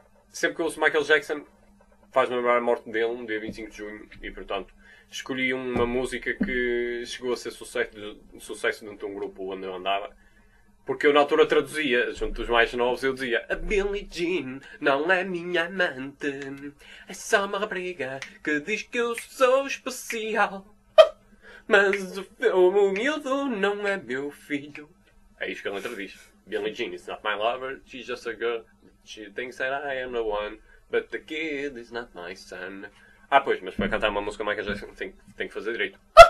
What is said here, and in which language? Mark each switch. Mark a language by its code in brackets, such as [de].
[pt] Sempre que eu ouço Michael Jackson, faz-me lembrar a morte dele, no dia 25 de junho, e portanto escolhi uma música que chegou a ser sucesso dentro de um grupo onde eu andava, porque eu na altura traduzia, junto dos mais novos, eu dizia: a Billie Jean não é minha amante, é só uma rapariga que diz que eu sou especial. Mas o humilde não é meu filho. É isso que a letra diz. [en] Billie Jean is not my lover. She's just a girl. She thinks that I am the one. But the kid is not my son. [pt] Ah, pois. Mas para cantar uma música, Michael Jackson tem que fazer direito.